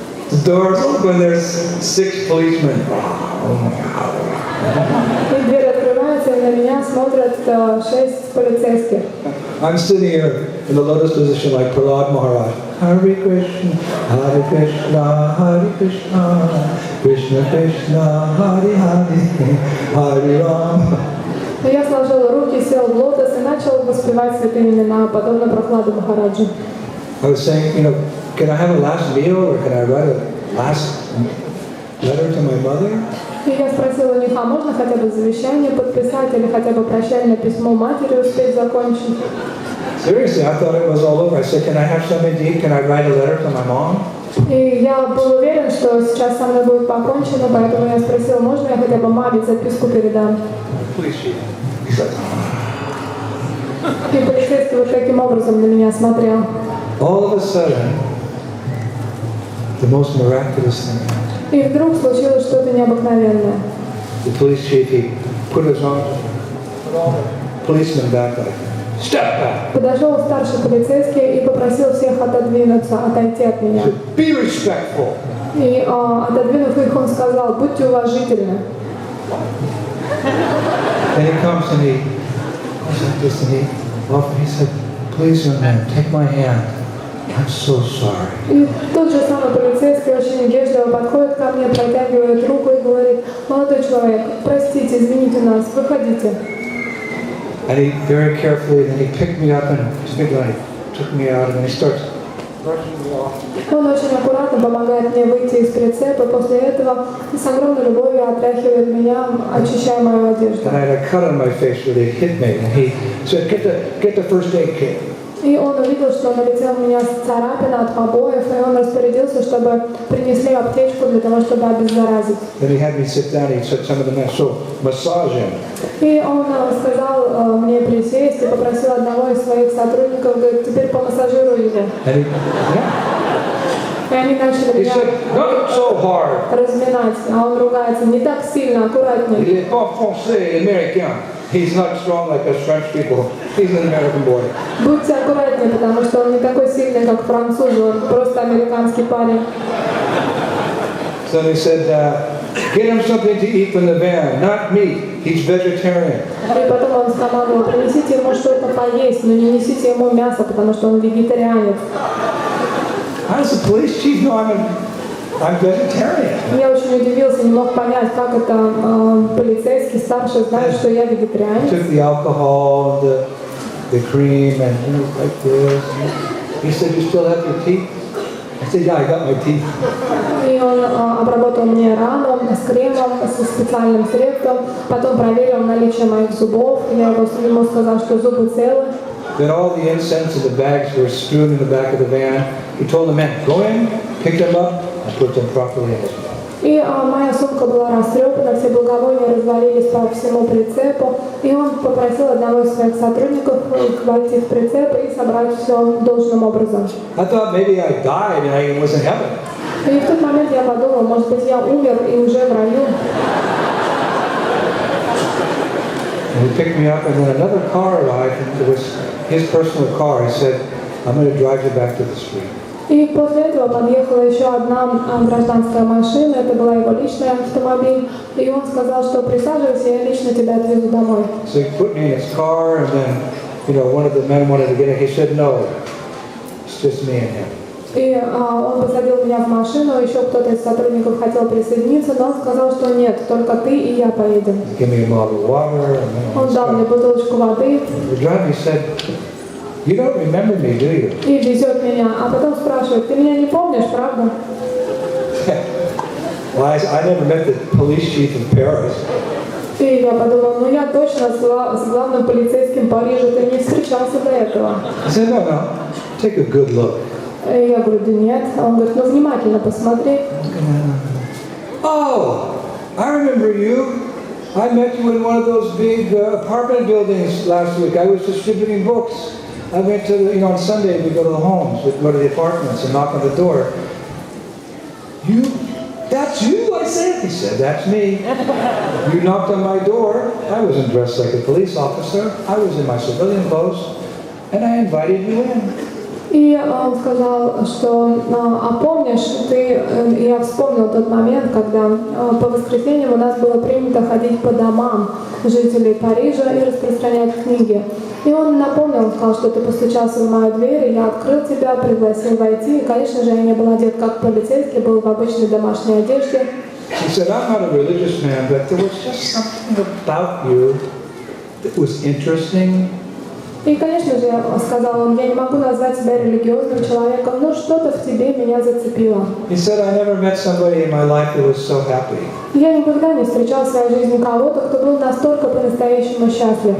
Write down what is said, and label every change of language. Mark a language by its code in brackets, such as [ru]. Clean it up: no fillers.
[en] The doors open, there's 6 policemen. [ru] И дверь открывается, и на меня смотрят 6 полицейских. [en] I'm sitting here in the lotus position like Prahlad Maharaj. Hare Krishna, Hare Krishna, Krishna Krishna, Hare Hare, Hare Ram. [ru] Я сложил руки, сел в лотос и начал воспевать святые имена, подобно Прохладу Махараджи. [en] I was saying, can I have a last meal or can I write a last letter to my mother? [ru] И я спросила у них, а можно хотя бы завещание подписать или хотя бы прощальное письмо матери успеть закончить? [en] Seriously, I thought it was all over. I said, can I have something to eat? Can I write a letter to my mom? [ru] И я был уверен, что сейчас со мной будет покончено, поэтому я спросила, можно я хотя бы маме записку передам? [en] Please, she said, [ru] И полицейский вот таким образом на меня смотрел. [en] all of a sudden, the most miraculous thing happened. [ru] И вдруг случилось что-то необыкновенное. [en] The police chief, he put his arms, put all the policemen back like, step back. [ru] Подошел старший полицейский и попросил всех отодвинуться, отойти от [en] He [ru] меня. [en] said, be respectful. [ru] И отодвинув их, он сказал: будьте уважительны. [en] Then he comes and he goes like this and he said, please, young man, take my hand. I'm so sorry. [ru] И тот же самый полицейский очень вежливо подходит ко мне, протягивает руку и говорит: молодой человек, простите, извините нас, выходите. [en] And he very carefully, then he picked me up and took me out, and then he starts brushing me off. [ru] Он очень аккуратно помогает мне выйти из прицепа, после этого с огромной любовью отряхивает меня, очищая мою одежду. [en] And I had a cut on my face where they hit me, and he said, get the first aid kit. [ru] И он увидел, что на лице у меня царапина от побоев, и он распорядился, чтобы принесли аптечку для того, чтобы обеззаразить. [en] Then he had me sit down, he said some of the men, so massage him. [ru] И он сказал мне присесть и попросил одного из своих сотрудников, говорит: теперь помассажируй его. [en] And [ru] И они начали [en] he [ru] меня [en] said, not so hard. [ru] разминать, а он ругается: не так сильно, аккуратнее. [fr] Il est pas français, américain. [en] He's not strong like us French people. He's an American boy. [ru] Будьте аккуратнее, потому что он не такой сильный, как французы, он просто американский парень. [en] So they said, get him something to eat from the van, not meat. He's vegetarian. [ru] И потом он скомандовал: принесите ему что-то поесть, но не несите ему мясо, потому что он вегетарианец. [en] How does the police chief know I'm vegetarian? [ru] Я очень удивился, не мог понять, как это полицейский старший знает, что я вегетарианец. [en] Took the alcohol, the cream, and it was like this. He said, you still have your teeth? I said, yeah, I got my teeth. [ru] И он обработал мне рану с кремом, со специальным средством, потом проверил наличие моих зубов. Я ему сказал, что зубы целы. [en] Then all the incense and the bags were strewn in the back of the van. He told the men, go in, pick them up, and put them properly in his mouth. [ru] И моя сумка была растрепана, все благовония развалились по всему прицепу. И он попросил одного из своих сотрудников войти в прицеп и собрать все должным образом. [en] I thought maybe I died and I was in heaven. [ru] И в тот момент я подумал, может быть, я умер и уже в раю. [en] And he picked me up, and then another car arrived, and it was his personal car. He said, I'm going to drive you back to the street. [ru] И после этого подъехала еще одна гражданская машина, это была его личный автомобиль, и он сказал, что присаживайся, я лично тебя отвезу домой. [en] So he put me in his car, and then, one of the men wanted to get in. He said, no, it's just me and him. [ru] И он посадил меня в машину, еще кто-то из сотрудников хотел присоединиться, но он сказал, что нет, только ты и я поедем. [en] Give me a bottle of water, and then [ru] Он дал мне бутылочку воды [en] the driver said, you don't remember me, do you? [ru] и везет меня, а потом спрашивает, ты меня не помнишь, правда? [en] Well, I never met the police chief in Paris. [ru] И я подумала, ну я точно с главным полицейским Парижа ты не встречался до этого. [en] He said, no, take a good look. [ru] И я говорю, да нет. А он говорит, ну внимательно посмотри. [en] Oh, I remember you. I met you in one of those big apartment buildings last week. I was distributing books. I went to, on Sunday we go to the homes, we'd go to the apartments and knock on the door. You? That's you, I said. He said, that's me. You knocked on my door. I wasn't dressed like a police officer. I was in my civilian clothes, and I invited you in. [ru] И он сказал, что, а помнишь, я вспомнил тот момент, когда по воскресеньям у нас было принято ходить по домам жителей Парижа и распространять книги. И он напомнил, он сказал, что ты постучался в мою дверь, и я открыл тебя, пригласил войти. И, конечно же, я не был одет как полицейский, был в обычной домашней одежде. [en] He said, I'm not a religious man, but there was just something about you that was interesting. [ru] И, конечно же, сказал он, я не могу назвать себя религиозным человеком, но что-то в тебе меня зацепило. [en] He said, I never met somebody in my life who was so happy. [ru] Я никогда не встречал в своей жизни кого-то, кто был настолько по-настоящему счастлив.